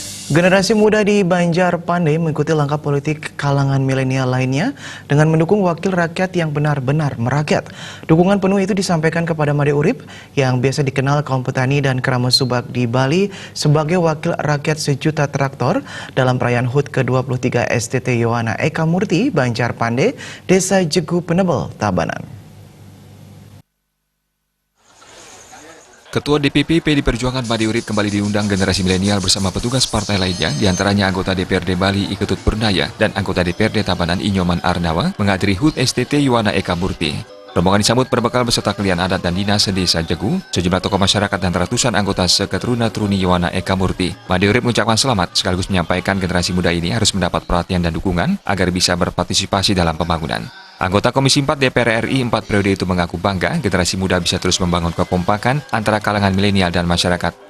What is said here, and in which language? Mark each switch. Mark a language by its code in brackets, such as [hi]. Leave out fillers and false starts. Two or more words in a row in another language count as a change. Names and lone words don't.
[id] Generasi muda di Banjar Pandai mengikuti langkah politik kalangan milenial lainnya dengan mendukung wakil rakyat yang benar-benar merakyat. Dukungan penuh itu disampaikan kepada Made Urip yang biasa dikenal kaum petani dan keramat subak di Bali sebagai wakil rakyat sejuta traktor dalam perayaan HUT ke-23 STT Yohana Eka Murti, Banjar Pandai, Desa Jegu Penebel, Tabanan. Ketua DPP PD Perjuangan Made Urip kembali diundang generasi milenial bersama petugas partai lainnya, diantaranya anggota DPRD Bali Iketut Purnaya dan anggota DPRD Tabanan Inyoman Arnawa menghadiri HUT STT Yohana Eka Murti. Rombongan disambut berbekal beserta klien adat dan dinas Desa Jegu, sejumlah tokoh masyarakat dan ratusan anggota seketuruna-turuni Yohana Eka Murti. Made Urip mengucapkan selamat sekaligus menyampaikan generasi muda ini harus mendapat perhatian dan dukungan agar bisa berpartisipasi dalam pembangunan. Anggota Komisi 4 DPR RI 4 periode itu mengaku bangga generasi muda bisa terus membangun kekompakan antara kalangan milenial dan masyarakat.